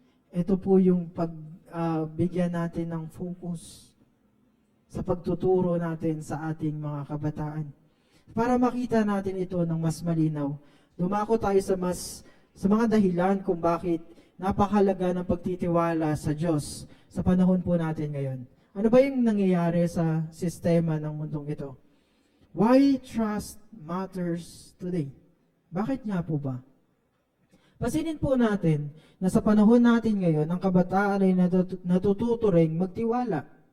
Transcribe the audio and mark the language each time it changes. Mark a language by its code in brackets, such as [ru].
[tl] Ito po yung pagbigyan natin ng focus sa pagtuturo natin sa ating mga kabataan. Para makita natin ito ng mas malinaw, dumako tayo sa mga dahilan kung bakit napakahalaga ng pagtitiwala sa Diyos sa panahon po natin ngayon. Ano ba yung nangyayari sa sistema ng mundong ito? [en] Why trust matters today? [tl] Bakit nga po ba? Pasinin po natin na sa panahon natin ngayon, ang kabataan ay natututo ring magtiwala.